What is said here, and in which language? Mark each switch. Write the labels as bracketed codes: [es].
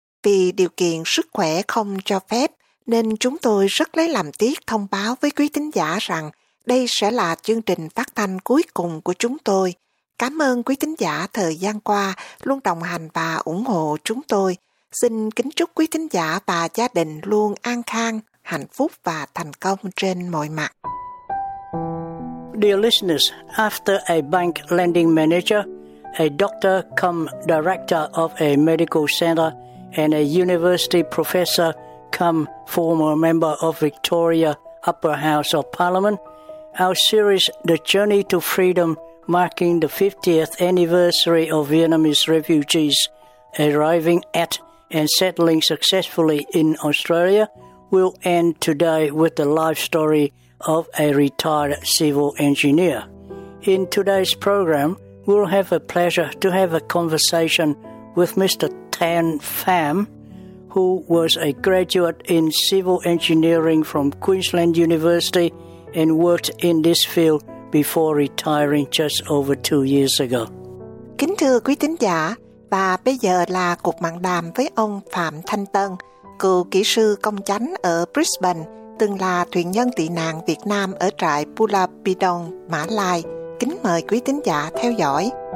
[vi] Vì điều kiện sức khỏe không cho phép, nên chúng tôi rất lấy làm tiếc thông báo với quý thính giả rằng đây sẽ là chương trình phát thanh cuối cùng của chúng tôi. Cảm ơn quý thính giả thời gian qua luôn đồng hành và ủng hộ chúng tôi. Xin kính chúc quý thính giả và gia đình luôn an khang, hạnh phúc và thành công trên mọi mặt. [en] Dear listeners, after a bank lending manager, a doctor come director of a medical center and a university professor come former member of Victoria Upper House of Parliament, our series The Journey to Freedom, marking the 50th anniversary of Vietnamese refugees arriving at and settling successfully in Australia, will end today with the life story of a retired civil engineer. In today's program, we'll have a pleasure to have a conversation with Mr. Tan Pham, who was a graduate in civil engineering from Queensland University and worked in this field before retiring just over 2 years ago. [vi] Kính thưa quý thính giả, và bây giờ là cuộc mạn đàm với ông Phạm Thanh Tân, cựu kỹ sư công chánh ở Brisbane, từng là thuyền nhân tị nạn Việt Nam ở trại Pulau Bidong, Mã Lai. Kính mời quý thính giả theo dõi.